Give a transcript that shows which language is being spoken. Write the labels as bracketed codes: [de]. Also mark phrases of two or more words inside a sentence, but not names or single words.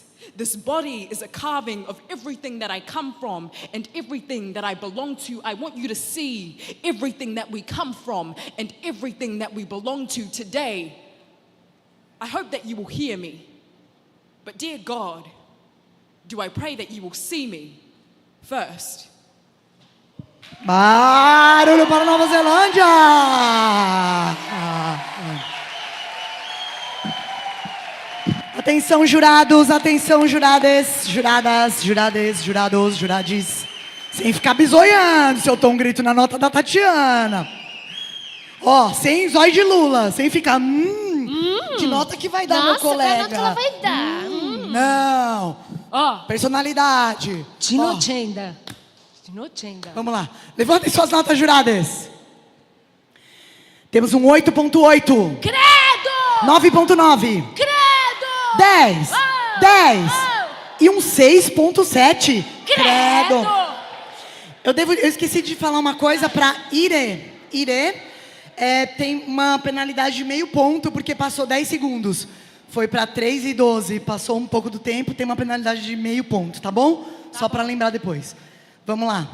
[en] This body is a carving of everything that I come from and everything that I belong to. I want you to see everything that we come from and everything that we belong to today. I hope that you will hear me. But dear God, do I pray that you will see me first. [pt] Barulho para Nova Zelândia! Atenção, jurados, atenção, juradas, juradas, jurades, jurados, jurades. Sem ficar bisoiando, se eu dou um grito na nota da Tatiana. Ó, sem zóio de Lula, sem ficar, que nota que vai dar, Nossa, meu colega? que nota que ela vai dar? Não. Ó. Personalidade. Tinotenda. Tinotenda. Vamos lá. Levantem suas notas, juradas. Temos um 8.8. Credo! 9.9. Credo! 10. 10. E um 6.7. Credo! Eu esqueci de falar uma coisa para Ire. Ire tem uma penalidade de meio ponto porque passou 10 segundos. Foi para 3 e 12. Passou um pouco do tempo, tem uma penalidade de meio ponto, tá bom? Só para lembrar depois. Vamos lá.